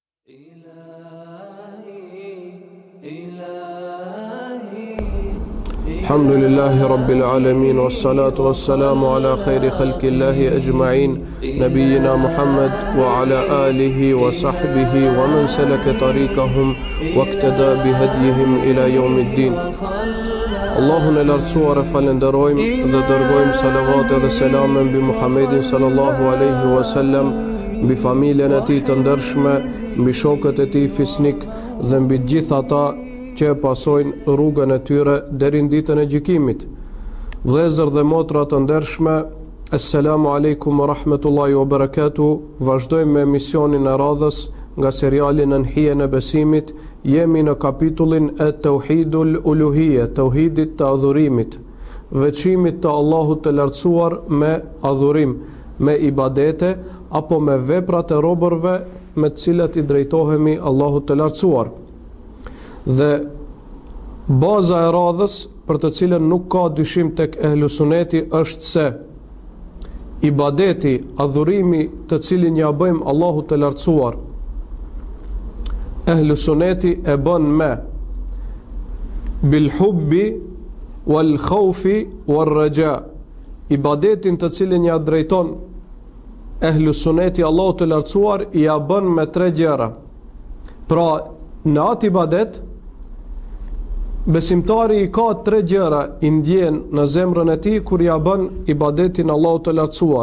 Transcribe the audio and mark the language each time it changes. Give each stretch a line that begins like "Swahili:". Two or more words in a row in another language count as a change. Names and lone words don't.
Arabic: الحمد لله رب العالمين، والصلاة والسلام على خير خلق الله أجمعين، نبينا محمد وعلى آله وصحبه ومن سلك طريقهم واقتدى بهديهم إلى يوم الدين.
Albanian: Allahun e lartësuar e falenderojmë dhe dërgojmë salavat dhe selame mbi Muhammedin
Arabic: صلى الله عليه وسلم,
Albanian: mbi familjen e tij të ndershme, mbi shokët e tij fisnik dhe mbi të gjithë ata që pasojnë rrugën e tyre deri në ditën e gjykimit. Vëllezër dhe motra të ndershme,
Arabic: السلام عليكم ورحمة الله وبركاته.
Albanian: Vazhdojmë me emisionin e radhës nga seriali Në hijen e besimit. Jemi në kapitullin e
Arabic: توحيد الألوهية,
Albanian: tauhidit të adhurimit, veçimit të Allahut të lartësuar me adhurim, me ibadete apo me veprat e robërve me të cilat i drejtohemi Allahut të lartësuar. Dhe baza e radhës për të cilën nuk ka dyshim tek ehlusuneti është se ibadeti, adhurimi të cilin ja bëjmë Allahut të lartësuar, ehlusuneti e bën me
Arabic: بالحب والخوف والرجاء.
Albanian: Ibadetin të cilin ja drejton ehlusuneti Allahut të lartësuar ja bën me tre gjëra. Pra, në atë ibadet besimtari i ka tre gjëra i ndjen në zemrën e tij kur ja bën ibadetin Allahut të lartësuar.